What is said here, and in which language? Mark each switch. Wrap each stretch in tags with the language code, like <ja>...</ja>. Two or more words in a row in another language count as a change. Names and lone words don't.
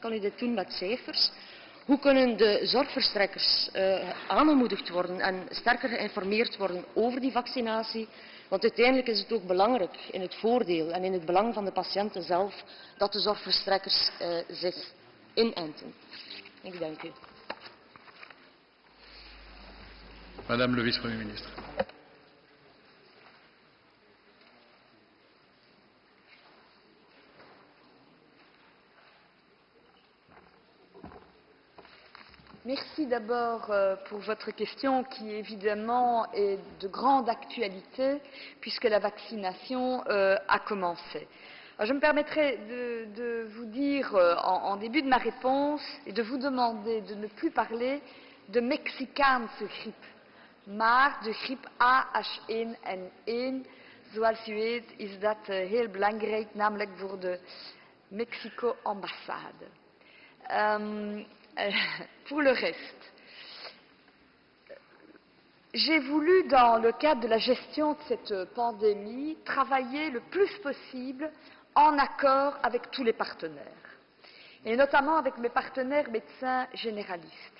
<nl>Kan u dit doen met cijfers? Hoe kunnen de zorgverstrekkers aangemoedigd worden en sterker geïnformeerd worden over die vaccinatie? Want uiteindelijk is het ook belangrijk in het voordeel en in het belang van de patiënten zelf dat de zorgverstrekkers zich inenten. Ik dank u.</nl> <fr>Madame le vice-premier ministre. Merci d'abord pour votre question qui évidemment est de grande actualité puisque la vaccination a commencé. Alors, je me permettrai de vous dire en début de ma réponse et de vous demander de ne plus parler de</fr> <nl>Mexicaanse griep, maar de griep AH1N1. Zoals u weet is dat heel belangrijk, namelijk voor de Mexico-ambassade.</nl> <fr>Pour le reste, j'ai voulu, dans le cadre de la gestion de cette pandémie, travailler le plus possible en accord avec tous les partenaires, et notamment avec mes partenaires médecins généralistes.</fr>